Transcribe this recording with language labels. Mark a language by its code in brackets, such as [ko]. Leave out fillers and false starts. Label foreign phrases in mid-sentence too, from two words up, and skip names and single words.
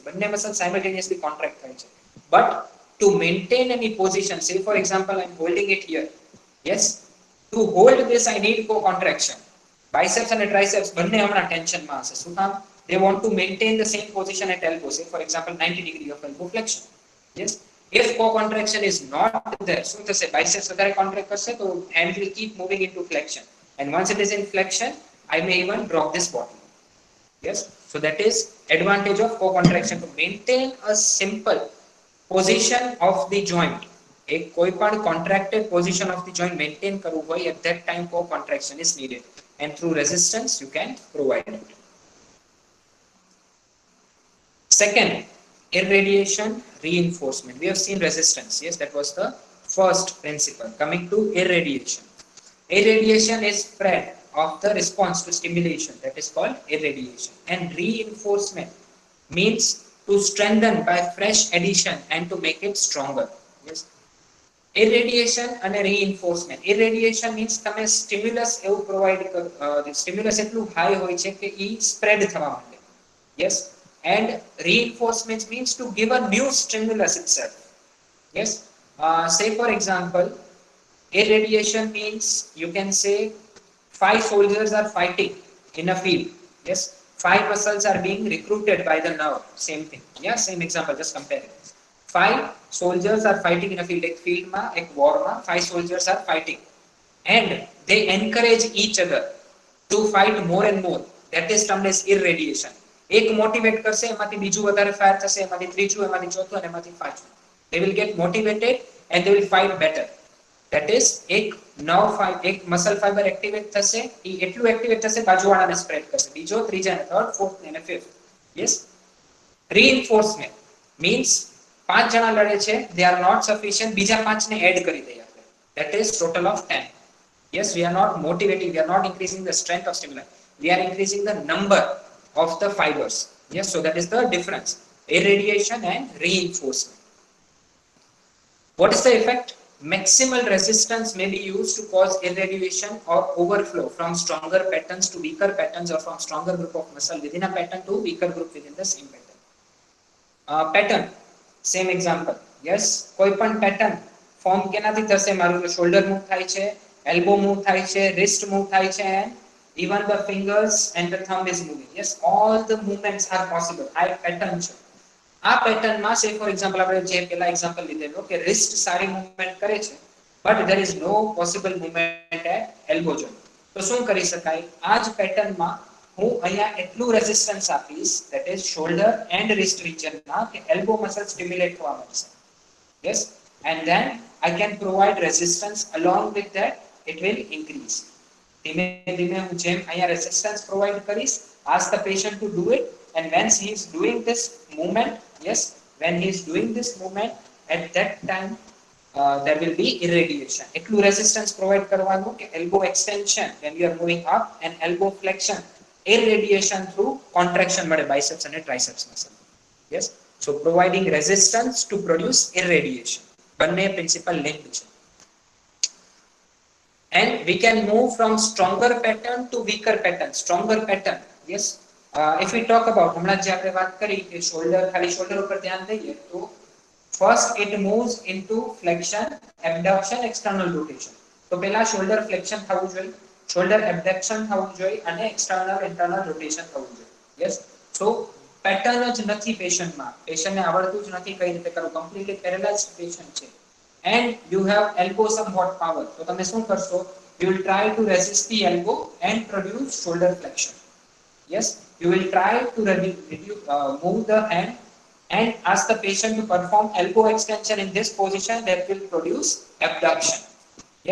[gu] બંને [en] muscles simultaneously contract [gu] થાય છે. [en] But to maintain any position, say for example I am holding it here. Yes, to hold this I need co-contraction. Biceps and triceps [gu] બંને હમણાં tension માં હશે. શું કામ? [en] They want to maintain the same position at elbow. Say for example 90 degree of elbow flexion. Yes, if co-contraction is not there, [gu] શું થશે? [en] Biceps વધારે contract [gu] કરશે તો [en] hand will keep moving into flexion. And once it is in flexion, I may even drop this bottle. Yes, so that is advantage of co-contraction, to maintain a simple position of the joint. [gu] એક કોઈ પણ [en] contracted position of the joint maintain [gu] કરવું હોય, [en] at that time co-contraction is needed, and through resistance you can provide it. Second, irradiation reinforcement. We have seen resistance. Yes, that was the first principle. Coming to irradiation. Irradiation is spread of the response to stimulation, that is called irradiation. And reinforcement means to strengthen by fresh addition and to make it stronger. Yes, irradiation and reinforcement. Irradiation means [gu] તમે stimulus એવું [en] provide stimulus [gu] એટલું high હોય છે કે ઈ spread થવા માંડે. [en] Yes, and reinforcement means to give a new stimulus itself. Yes, say for example, irradiation means you can say 5 soldiers are fighting in a field. Yes, 5 muscles are being recruited by the nerve. Same thing. Yeah, same example, just compare it. 5 soldiers are fighting in a field. [gu] Ek field ma, ek war ma [en] 5 soldiers are fighting, and they encourage each other to fight more and more. That is termed as irradiation. [gu] એક મોટિવેટ કરશે, એમાંથી બીજું વધારે ફાયર થશે, એમાંથી ત્રીજું, એમાંથી ચોથું અને એમાંથી પાંચમું. [en] They will get motivated and they will fight better. That is [gu] એક [en] muscle fiber activate [gu] થશે, એ એટલું activate થશે બાજુવાળાને spread કરશે, બીજો, ત્રીજા, [en] third, fourth and fifth. Yes, reinforcement means [gu] 5 જણા લડે છે, [en] they are not sufficient, [gu] બીજા 5 ને add કરી દઈએ આપણે. [en] That is total of 10. Yes, we are not motivating, we are not increasing the strength of stimuli, we are increasing the number of the fibers. Yes, so that is the difference, irradiation and reinforcement. What is the effect? Maximal resistance may be used to cause irradiation or overflow from stronger patterns to weaker patterns, or from stronger group of muscle within a pattern to weaker group within the same pattern. Pattern, same example. Yes, [gu] કોઈ પણ [en] pattern form [gu] કેનાથી થશે? મારું [en] shoulder move [gu] થાય છે, [en] elbow move [gu] થાય છે, [en] wrist move [gu] થાય છે, [en] and even the fingers and the thumb is moving. Yes, all the movements are possible. [gu] આ pattern છે. આ પેટર્ન માં [en] say for example [gu] આપણે જે પેલા એક્ઝામ્પલ લીધેલો કે wrist સારી મૂવમેન્ટ કરે છે, [en] but there is no possible movement at elbow joint. [gu] તો શું કરી શકાય? આ જ પેટર્ન માં હું અહીંયા એટલું રેઝિસ્ટન્સ આપીશ, [en] that is shoulder and wrist region [gu] માં, કે [en] elbow muscle stimulate [gu] થવા મળશે. [en] Yes, and then I can provide resistance. Along with that it will increase. [gu] ધીમે ધીમે હું જેમ અહીંયા [en] resistance provide [gu] કરીશ, [en] ask the patient to do it, and once he is doing this movement, yes, when he is doing this movement, at that time there will be irradiation. એટલું resistance provide [gu] કરવાનું કે [en] elbow extension when you are moving up, and elbow flexion, irradiation through contraction મળે biceps and triceps muscle. Yes, so providing resistance to produce irradiation, બંને principle linked છે. And we can move from stronger pattern to weaker pattern. Stronger pattern, yes, if we talk about [gu] હમણાં જે આપણે વાત કરી કે [en] shoulder, ખાલી shoulder [gu] ઉપર ધ્યાન દઈએ તો [en] first it moves into flexion, abduction, external rotation. [gu] તો પહેલા [en] shoulder flexion [gu] થવું જોઈએ, [en] shoulder abduction [gu] થવું જોઈએ, અને [en] external internal rotation [gu] થવું જોઈએ. [en] Yes, so [gu] pattern જ નથી patient માં, patient ને આવડતું જ નથી કઈ રીતે કરવું, [en] completely paralyzed patient છે, and you have elbow somewhat power. [gu] So તમે શું કરશો? [en] You will try to resist the elbow and produce shoulder flexion. Yes, you will try to move the hand and ask the patient to perform elbow extension in this position, that will produce abduction.